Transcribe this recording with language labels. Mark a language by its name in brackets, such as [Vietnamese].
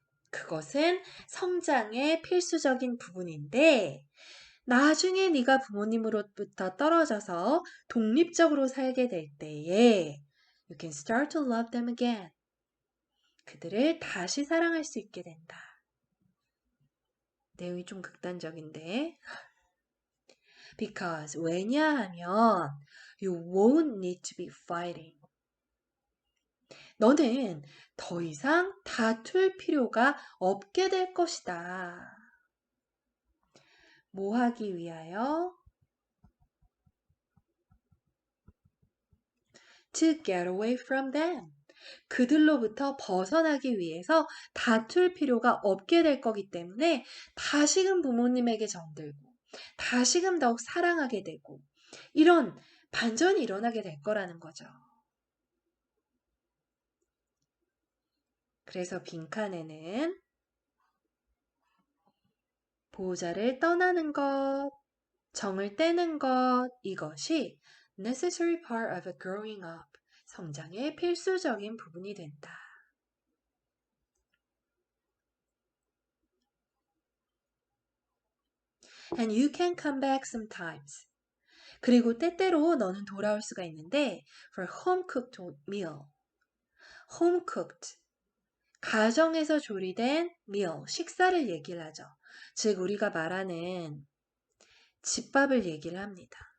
[Korean] 그것은 성장의 필수적인 부분인데 나중에 네가 부모님으로부터 떨어져서 독립적으로 살게 될 때에 [English] you can start to love them again. [Korean] 그들을 다시 사랑할 수 있게 된다. 내용이 좀 극단적인데 [English] because [Korean] 왜냐하면 [English] you won't need to be fighting. [Korean] 너는 더 이상 다툴 필요가 없게 될 것이다. 뭐 하기 위하여? [English] To get away from them. [Korean] 그들로부터 벗어나기 위해서 다툴 필요가 없게 될 거기 때문에 다시금 부모님에게 정들고 다시금 더욱 사랑하게 되고 이런 반전이 일어나게 될 거라는 거죠. 그래서 빈칸에는 보호자를 떠나는 것, 정을 떼는 것, 이것이 [English] necessary part of a growing up, [Korean] 성장의 필수적인 부분이 된다. [English] And you can come back sometimes. [Korean] 그리고 때때로 너는 돌아올 수가 있는데 [English] for home-cooked meal. home-cooked. [Korean] 가정에서 조리된 meal, 식사를 얘기를 하죠. 즉 우리가 말하는 집밥을 얘기를 합니다.